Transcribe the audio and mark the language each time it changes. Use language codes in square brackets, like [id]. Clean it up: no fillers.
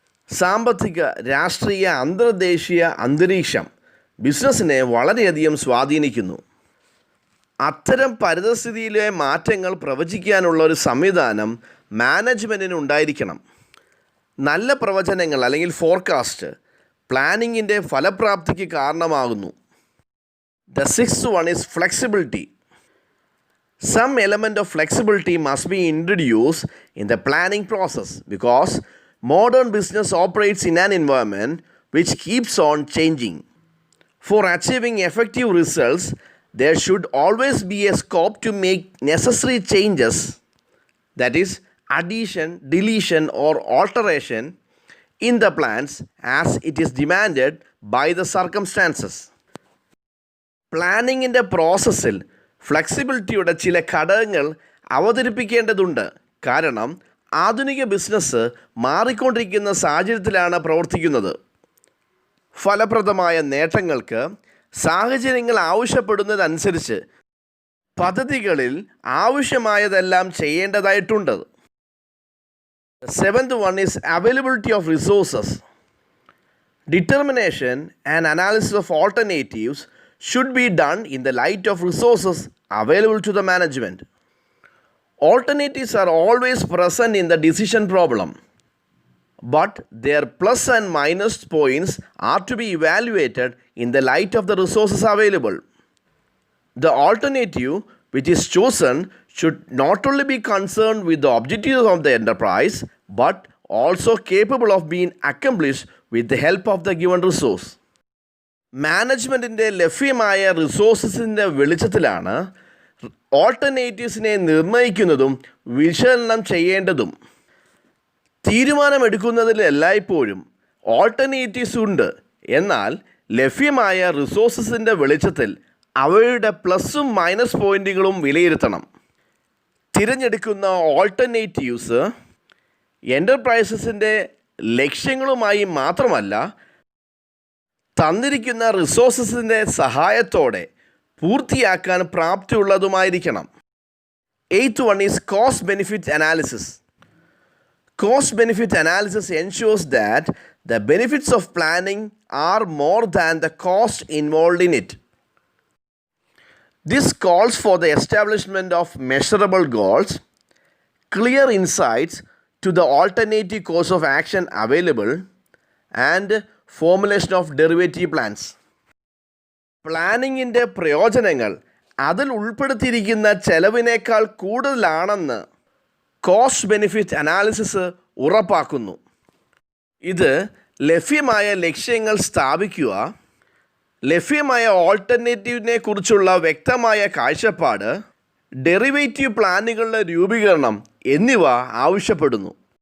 [ml] സാമ്പത്തിക, രാഷ്ട്രീയ, അന്തർദേശീയ അന്തരീക്ഷം ബിസിനസ്സിനെ വളരെയധികം സ്വാധീനിക്കുന്നു. അത്തരം പരിതസ്ഥിതിയിലെ മാറ്റങ്ങൾ പ്രവചിക്കാനുള്ള ഒരു സംവിധാനം മാനേജ്മെൻറ്റിന് ഉണ്ടായിരിക്കണം. നല്ല പ്രവചനങ്ങൾ അല്ലെങ്കിൽ ഫോർകാസ്റ്റ് പ്ലാനിങ്ങിൻ്റെ ഫലപ്രാപ്തിക്ക് കാരണമാകുന്നു. [en] The sixth one is flexibility. Some element of flexibility must be introduced in the planning process because modern business operates in an environment which keeps on changing. For achieving effective results, there should always be a scope to make necessary changes, that is, addition, deletion or alteration in the plans as it is demanded by the circumstances. [ml] പ്ലാനിങ്ങിൻ്റെ പ്രോസസ്സിൽ ഫ്ലെക്സിബിലിറ്റിയുടെ ചില ഘടകങ്ങൾ അവതരിപ്പിക്കേണ്ടതുണ്ട്. കാരണം ആധുനിക business മാറിക്കൊണ്ടിരിക്കുന്ന സാഹചര്യത്തിലാണ് പ്രവർത്തിക്കുന്നത്. ഫലപ്രദമായ നേട്ടങ്ങൾക്ക് സാഹചര്യങ്ങൾ ആവശ്യപ്പെടുന്നതനുസരിച്ച് പദ്ധതികളിൽ ആവശ്യമായതെല്ലാം ചെയ്യേണ്ടതായിട്ടുണ്ട്. [en] Seventh one is availability of resources. Determination and analysis of alternatives should be done in the light of resources available to the management. Alternatives are always present in the decision problem, but their plus and minus points are to be evaluated in the light of the resources available. The alternative which is chosen should not only be concerned with the objectives of the enterprise, but also capable of being accomplished with the help of the given resource. [ml] മാനേജ്മെൻറ്റിൻ്റെ ലഭ്യമായ റിസോഴ്സസിൻ്റെ വെളിച്ചത്തിലാണ് ഓൾട്ടർനേറ്റീവ്സിനെ നിർണ്ണയിക്കുന്നതും വിശകലനം ചെയ്യേണ്ടതും. തീരുമാനമെടുക്കുന്നതിൽ എല്ലായ്പ്പോഴും alternatives ഉണ്ട്. എന്നാൽ ലഭ്യമായ റിസോഴ്സസിൻ്റെ വെളിച്ചത്തിൽ അവയുടെ പ്ലസും മൈനസ് പോയിൻറ്റുകളും വിലയിരുത്തണം. തിരഞ്ഞെടുക്കുന്ന ഓൾട്ടർനേറ്റീവ്സ് എൻ്റർപ്രൈസസിൻ്റെ ലക്ഷ്യങ്ങളുമായി മാത്രമല്ല, തന്നിരിക്കുന്ന റിസോഴ്സസിൻ്റെ സഹായത്തോടെ പൂർത്തിയാക്കാൻ പ്രാപ്തിയുള്ളതുമായിരിക്കണം. [en] Eighth one is cost benefit analysis. Cost benefit analysis ensures that the benefits of planning are more than the cost involved in it. This calls for the establishment of measurable goals, clear insights to the alternative course of action available, and formulation of derivative plans. [ml] പ്ലാനിങ്ങിൻ്റെ പ്രയോജനങ്ങൾ അതിൽ ഉൾപ്പെടുത്തിയിരിക്കുന്ന ചെലവിനേക്കാൾ കൂടുതലാണെന്ന് cost benefit analysis ഉറപ്പാക്കുന്നു. ഇത് ലഭ്യമായ ലക്ഷ്യങ്ങൾ സ്ഥാപിക്കുക, ലഭ്യമായ ഓൾട്ടർനേറ്റീവിനെ കുറിച്ചുള്ള വ്യക്തമായ കാഴ്ചപ്പാട്, ഡെറിവേറ്റീവ് പ്ലാനുകളുടെ രൂപീകരണം എന്നിവ ആവശ്യപ്പെടുന്നു.